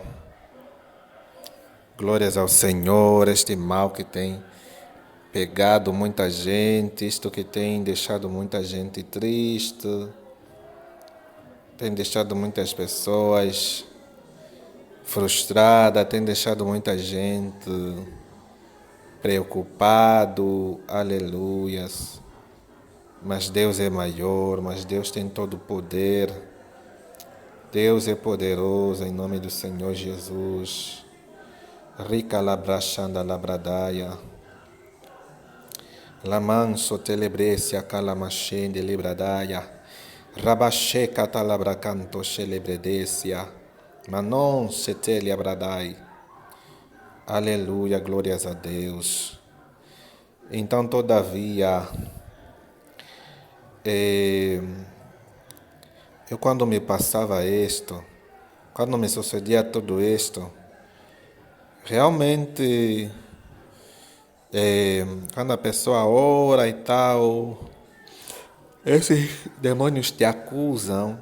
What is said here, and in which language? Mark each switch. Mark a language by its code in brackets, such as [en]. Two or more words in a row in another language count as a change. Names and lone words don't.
[pt] Glórias ao Senhor, este mal que tem pegado muita gente, isto que tem deixado muita gente triste, tem deixado muitas pessoas frustradas, tem deixado muita gente preocupado, aleluias. Mas Deus é maior, mas Deus tem todo o poder. Deus é poderoso, em nome do Senhor Jesus. Rica labrachanda labradaya. Lamanso telebrecia calamachende libradaya. Rabache catalabracanto celebredecia. Manon setele abradai. Aleluia, glórias a Deus. Então, todavia, eu quando me passava isto, quando me sucedia tudo isto, realmente, quando a pessoa ora e tal, esses demônios te acusam.